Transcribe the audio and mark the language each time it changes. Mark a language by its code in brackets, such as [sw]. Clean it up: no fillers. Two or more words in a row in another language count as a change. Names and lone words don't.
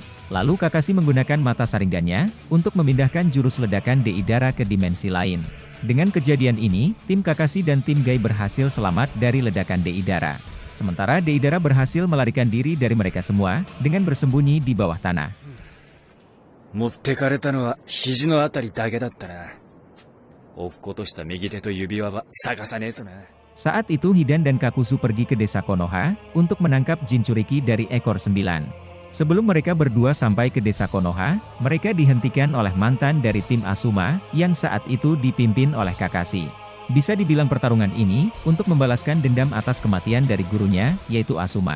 [id] Lalu Kakashi menggunakan mata saringannya, untuk memindahkan jurus ledakan Deidara ke dimensi lain. Dengan kejadian ini, tim Kakashi dan tim Gai berhasil selamat dari ledakan Deidara. Sementara Deidara berhasil melarikan diri dari mereka semua, dengan bersembunyi di bawah tanah. [ja] 持ってかれたのは肘のあたりだけだったな。落っことした右手と指輪は探さねえとな。 [id] Saat itu Hidan dan Kakuzu pergi ke desa Konoha, untuk menangkap Jinchuriki dari ekor 9. Sebelum mereka berdua sampai ke desa Konoha, mereka dihentikan oleh mantan dari tim Asuma, yang saat itu dipimpin oleh Kakashi. Bisa dibilang pertarungan ini, untuk membalaskan dendam atas kematian dari gurunya, yaitu Asuma.